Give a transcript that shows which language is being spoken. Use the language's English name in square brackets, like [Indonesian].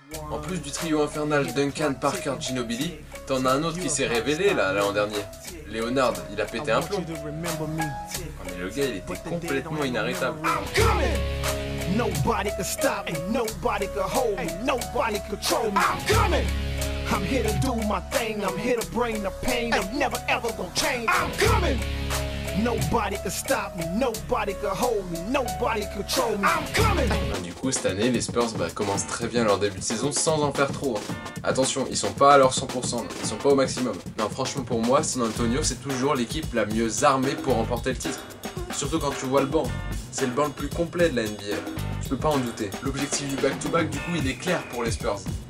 [French] En plus du trio infernal Duncan, Parker, Ginobili, t'en as un autre qui s'est révélé là l'an dernier. Leonard, il a pété un plomb. Oh, mais le gars, il était complètement inarrêtable. [English] Nobody can stop me, nobody can hold me, nobody control me. I'm coming. I'm here to do my thing, I'm here to bring the pain, I'm never ever gonna change. I'm coming. Nobody can stop me, nobody can hold me, nobody control me. I'm coming. [French] Du coup, cette année, les Spurs commencent très bien leur début de saison sans en faire trop. Attention, ils sont pas à leur 100%, ils sont pas au maximum. Non, franchement, pour moi, San Antonio, c'est toujours l'équipe la mieux armée pour remporter le titre. Surtout quand tu vois le banc. C'est le banc le plus complet de la NBA. Tu peux pas en douter. L'objectif du back-to-back, du coup, il est clair pour les Spurs.